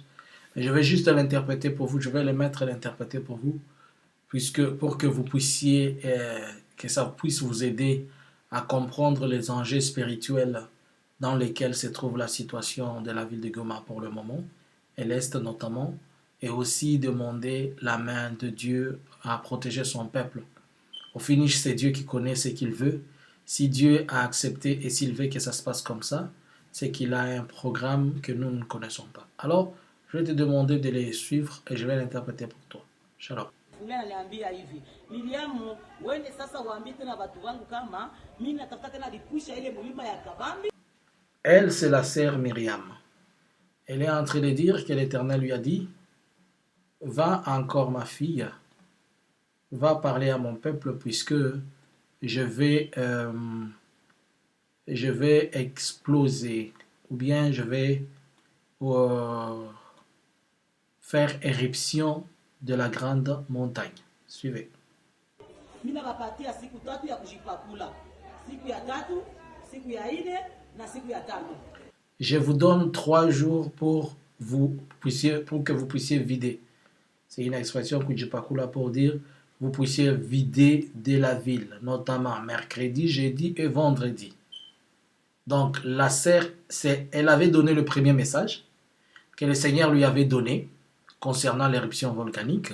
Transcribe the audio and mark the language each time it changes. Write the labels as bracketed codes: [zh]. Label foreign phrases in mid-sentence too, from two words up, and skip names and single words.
[fr] Je vais juste l'interpréter pour vous, je vais le mettre à l'interpréter pour vous, pour que vous puissiez, que ça puisse vous aider à comprendre les enjeux spirituels dans lesquels se trouve la situation de la ville de Goma pour le moment, et l'Est notamment, et aussi demander la main de Dieu à protéger son peuple. Au finish, c'est Dieu qui connaît ce qu'il veut. Si Dieu a accepté et s'il veut que ça se passe comme ça, c'est qu'il a un programme que nous ne connaissons pas. Alors, je vais te demander de les suivre et je vais l'interpréter pour toi. Shalom. [sw] Ananiambia hivi, Miriamu, uende sasa waambie tena watu wangu kama mimi natafuta tena likusha ile mulima ya Kabambi. [fr] Elle, c'est la sœur Myriam. Elle est en train de dire que l'Éternel lui a dit, va encore ma fille, va parler à mon peuple puisque je vais exploser ou bien je vais faire éruption de la grande montagne. Suivez. [sw] Mimi nawapatia siku 3 ya kujipakula. Siku ya 3, siku ya 4 na siku ya 5. [fr] Je vous donne 3 jours pour que vous puissiez vider. C'est une expression que Kujipakula pour dire vous puissiez vider de la ville, notamment mercredi, jeudi et vendredi. Donc la sœur, elle avait donné le premier message que le Seigneur lui avait donné concernant l'éruption volcanique.